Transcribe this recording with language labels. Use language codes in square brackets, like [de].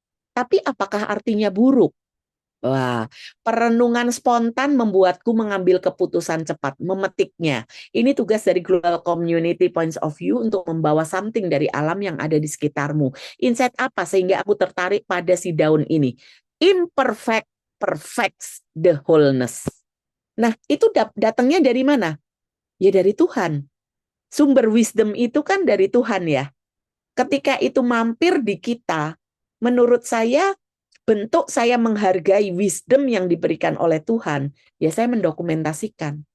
[id] Tapi apakah artinya buruk? Wah, perenungan spontan membuatku mengambil keputusan cepat, memetiknya. Ini tugas dari Global Community Points of View untuk membawa something dari alam yang ada di sekitarmu. Insight apa sehingga aku tertarik pada si daun ini? [en] Imperfect perfects the wholeness. [id] Nah, itu datangnya dari mana? Ya dari Tuhan. Sumber wisdom itu kan dari Tuhan ya. Ketika itu mampir di kita, menurut saya bentuk saya menghargai wisdom yang diberikan oleh Tuhan, ya saya mendokumentasikan.